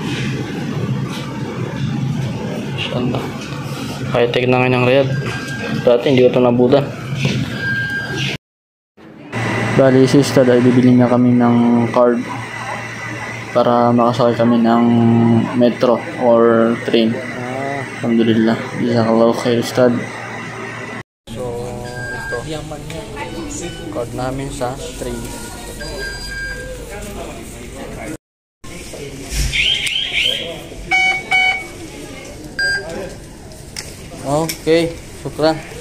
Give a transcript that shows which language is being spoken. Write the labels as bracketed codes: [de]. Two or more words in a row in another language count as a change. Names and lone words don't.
[tl] Inshallah. High-tech na ngayon ng Riyadh. Dati hindi ko ito nabutan. Bali si Ustad ay bibili niya kami ng card para makasakay kami ng [en] metro or train. [ar] الحمد لله. جزاك الله خير أستاذ. [tl] So ito card namin sa train. Okay, syukran.